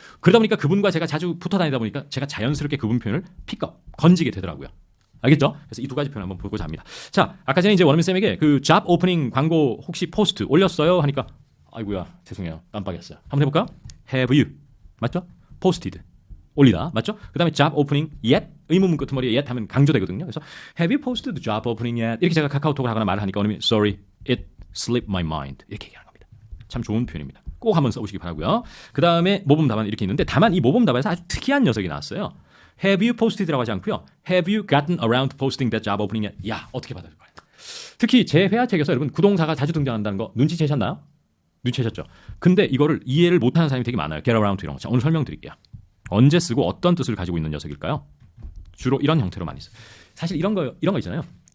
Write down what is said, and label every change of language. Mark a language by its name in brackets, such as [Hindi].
[Korean] 그러다 보니까 그분과 제가 자주 붙어 다니다 보니까 제가 자연스럽게 그분 표현을 건지게 되더라고요. 알겠죠? 그래서 이 두 가지 표현 한번 보고자 합니다. 자, 아까 전에 이제 원어민 쌤에게 그 잡 오프닝 광고 혹시 포스트 올렸어요? 하니까 아이고야 죄송해요 깜빡했어요. 한번 해볼까요? Have you 맞죠? Posted 올리다 맞죠? 그 다음에 [English] job opening yet [Korean] 의문문 끝머리에 yet 하면 강조되거든요. [English] 그래서 have you posted the job opening yet [Korean] 이렇게 제가 카카오톡을 하거나 말을 하니까 원어민이 [English] sorry it slipped my mind [Korean] 이렇게 얘기하는 겁니다. 참 좋은 표현입니다. 꼭 한번 써보시기 바라고요. 그 다음에 모범 답안 이렇게 있는데 다만 이 모범 답안에서 아주 특이한 녀석이 나왔어요. Have you posted라고 하지 않고요. [English] Have you gotten around to posting that job opening yet? [Korean] 야 어떻게 받아줄 거예요? 특히 제 회화책에서 여러분 구동사가 자주 등장한다는 거 눈치채셨나요? 눈치채셨죠? 근데 이거를 이해를 못하는 사람이 되게 많아요. [English] Get around to [Korean] 이런 거. 자, 오늘 설명드릴게요. 언제 쓰고 어떤 뜻을 가지고 있는 녀석일까요? 주로 이런 형태로 많이 써요. 사실 이런 거 있잖아요.